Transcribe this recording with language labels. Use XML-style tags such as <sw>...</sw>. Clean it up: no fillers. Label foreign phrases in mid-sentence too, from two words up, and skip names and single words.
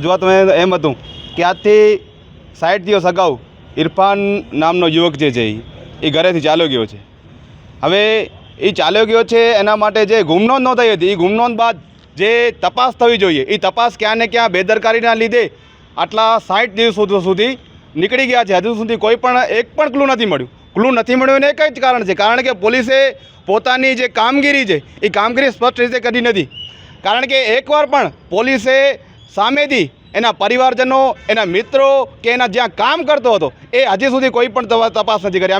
<gu>રજૂઆત માં એમ હતું કે આજ થી 60 દિવસ અગાઉ ઇરફાન નામનો યુવક જે છે એ ઘરેથી ચાલ્યો ગયો છે। હવે એ ચાલ્યો ગયો છે એના માટે જે ગુમનોંધ નોંધાઈ હતી, એ ગુમનોંધ બાદ જે તપાસ થવી જોઈએ એ તપાસ ક્યાં ને ક્યાં બેદરકારીના લીધે આટલા 60 દિવસ સુધી નીકળી ગયા છે। હજુ સુધી કોઈ પણ એક પણ ક્લુ નથી મળ્યું। ક્લુ નથી મળ્યું એને એક જ કારણ છે, કારણ કે પોલીસે પોતાની જે કામગીરી છે એ કામગીરી સ્પષ્ટ રીતે કરી નથી। કારણ કે એકવાર પણ પોલીસે સામેથી એના પરિવારજનો, એના મિત્રો કે એના જ્યાં કામ કરતો હતો એ હજી સુધી કોઈ પણ તપાસ નથી કરી।</gu>